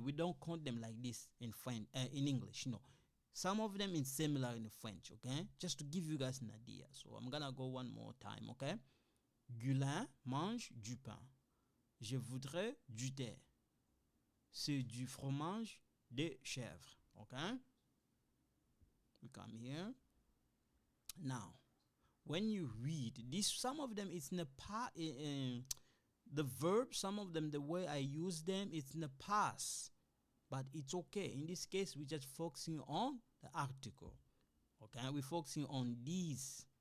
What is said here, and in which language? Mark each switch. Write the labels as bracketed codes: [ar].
[en] We don't count them like this in French, in English. No, some of them is similar in French. Okay, just to give you guys an idea. So I'm gonna go one more time. Okay, [fr] Gulin mange du pain. Je voudrais du thé. C'est du fromage de chèvre. [en] Okay, we come here now. When you read this, some of them it's in the past. The verb, some of them, the way I use them, it's in the past, but it's okay. In this case, we're just focusing on the article. Okay, we're focusing on these.